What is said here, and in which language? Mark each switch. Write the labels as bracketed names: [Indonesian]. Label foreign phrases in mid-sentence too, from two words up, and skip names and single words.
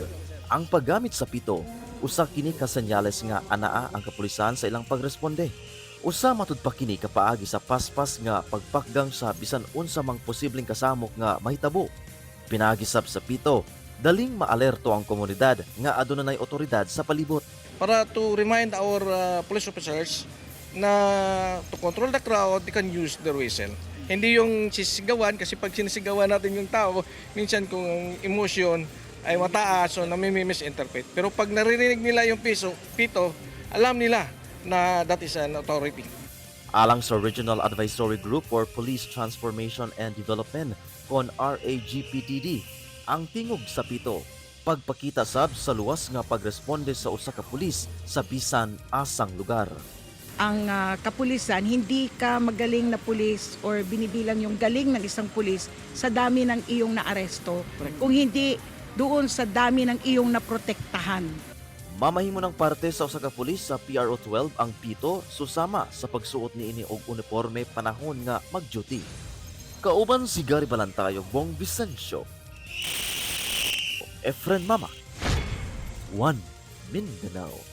[Cebuano] Ang paggamit sa pito, usa kini ka senyales nga anaa ang kapulisan sa ilang pagresponde. Usa matud pa kini kapaagi sa paspas nga pagpakgang sa bisan unsa mang posibleng kasamok nga mahitabo. Pinagisab sa pito, daling maalerto ang komunidad nga aduna nay otoridad sa palibot. [English] Para to remind our police officers na to control the crowd, they can use their whistle. [Filipino] Hindi yung sisigawan, kasi pag sinisigawan natin yung tao, minsan kung emotion ay mataas o nami-misinterpret. Pero pag naririnig nila yung pito, alam nila na [English] that is an authority. [Cebuano] Alang sa Regional Advisory Group for Police Transformation and Development kon RAGPTD, ang tingog sa pito, pagpakita sab sa luwas nga pagresponde sa usa ka pulis sa bisan asang lugar. Ang kapulisan, [Filipino] hindi ka magaling na pulis or binibilang yung galing ng isang pulis sa dami ng iyong naaresto, kung hindi doon sa dami ng iyong naprotektahan. [Cebuano] Mamahimo ng parte sa usa ka pulis sa PRO 12 ang pito susama sa pagsuot niini og uniforme panahon nga mag-duty. Kauban si Gary Balantayo, Bong Vicencio, Efren Mamak, 1 Mindanao.